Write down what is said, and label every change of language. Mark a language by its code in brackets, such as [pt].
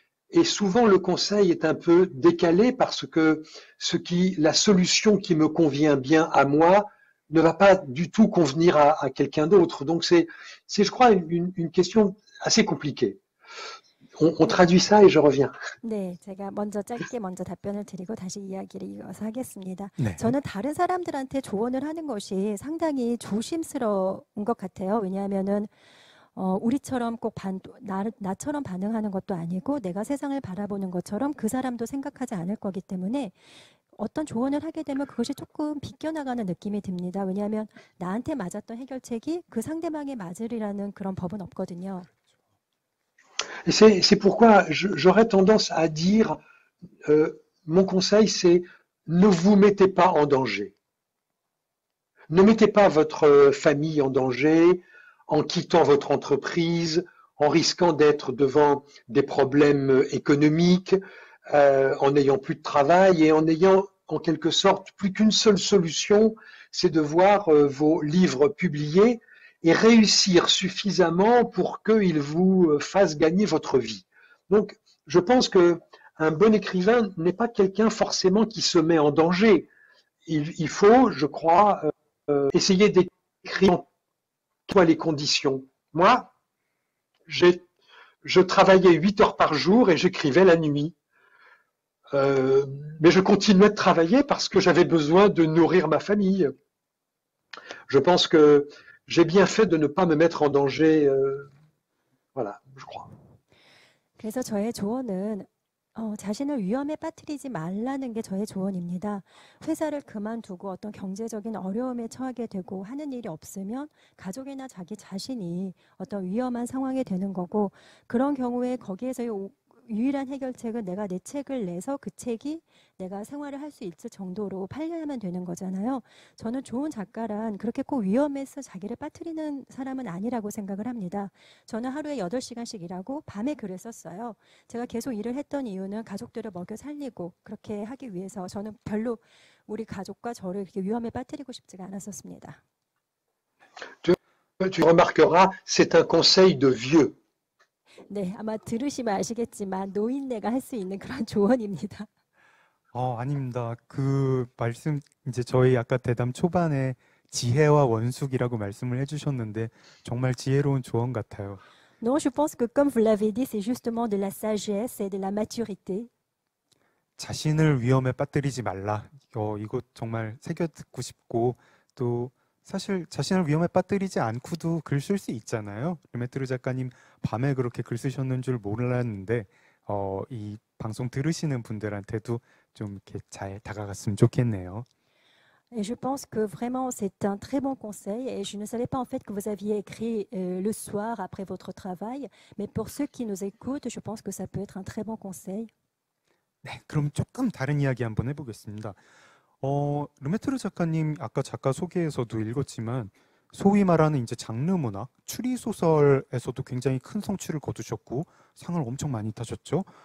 [fr] Et souvent, le conseil est un peu décalé parce que la solution qui me convient bien à moi ne va pas du tout convenir à quelqu'un d'autre. Donc, c'est, je crois, une question assez compliquée. On traduit ça et je reviens. [ko] 네, 제가 짧게 답변을 드리고 다시 이야기를 이어서 하겠습니다. 네. 저는 다른 사람들한테 조언을 하는 것이 상당히 조심스러운 것 같아요. 왜냐하면은 우리처럼 꼭 나처럼 반응하는 것도 아니고 내가 세상을 바라보는 것처럼 그 사람도 생각하지 않을 거기 때문에 어떤 조언을 하게 되면 그것이 조금 비껴나가는 느낌이 듭니다. 왜냐하면 나한테 맞았던 해결책이 그 상대방에 맞으리라는 그런 법은 없거든요. [fr] Et c'est pourquoi j'aurais tendance à dire, mon conseil, c'est ne vous mettez pas en danger. Ne mettez pas votre famille en danger en quittant votre entreprise, en risquant d'être devant des problèmes économiques, en n'ayant plus de travail et en ayant en quelque sorte plus qu'une seule solution, c'est de voir vos livres publiés et réussir suffisamment pour qu'ils vous fassent gagner votre vie. Donc, je pense qu'un bon écrivain n'est pas quelqu'un forcément qui se met en danger. Il faut, je crois, essayer d'écrire les conditions. Moi, j'ai je travaillais 8 heures par jour et j'écrivais la nuit. Mais je continuais de travailler parce que j'avais besoin de nourrir ma famille. Je pense que j'ai bien fait de ne pas me mettre en danger. Voilà, je crois. [ko] 그래서 저의 조언은 자신을 위험에 빠뜨리지 말라는 게 저의 조언입니다. 회사를 그만두고 어떤 경제적인 어려움에 처하게 되고 하는 일이 없으면 가족이나 자기 자신이 어떤 위험한 상황이 되는 거고, 그런 경우에 거기에서의 유일한 해결책은 내가 내 책을 내서 그 책이 내가 생활을 할 수 있을 정도로 팔려야만 되는 거잖아요. 저는 좋은 작가란 그렇게 꼭 위험해서 자기를 빠뜨리는 사람은 아니라고 생각을 합니다. 저는 하루에 8시간씩 일하고 밤에 글을 썼어요. 제가 계속 일을 했던 이유는 가족들을 먹여 살리고 그렇게 하기 위해서. 저는 별로 우리 가족과 저를 이렇게 위험에 빠뜨리고 싶지가 않았었습니다. [fr] Tu remarqueras, c'est un conseil de vieux. [ko] 네, 아마 들으시면 아시겠지만 노인네가 할 수 있는 그런 조언입니다. 아닙니다. 그 말씀 이제 저희 아까 대담 초반에 지혜와 원숙이라고 말씀을 해주셨는데 정말 지혜로운 조언 같아요. [fr] Non, je pense que comme vous l'avez dit, c'est justement de la sagesse et de la maturité. [ko] 자신을 위험에 빠뜨리지 말라. 이거 정말 새겨 듣고 싶고, 또 사실 자신을 위험에 빠뜨리지 않고도 글 쓸 수 있잖아요. 르메트르 작가님 밤에 그렇게 글 쓰셨는 줄 몰랐는데 이 방송 들으시는 분들한테도 좀 이렇게 잘 다가갔으면 좋겠네요. [fr] Et je pense que vraiment c'est un très bon conseil, et je ne savais pas en fait que vous aviez écrit le soir après votre travail, mais pour ceux qui nous écoutent, je pense que ça peut être un très bon conseil. [ko] 네, 그럼 조금 다른 이야기 한번 해보겠습니다. 르메트르 작가님 아까 작가 소개에서도 읽었지만 소위 말하는 이제 장르 문학, 추리 소설에서도 굉장히 큰 성취를 거두셨고 상을 엄청 많이 타셨죠.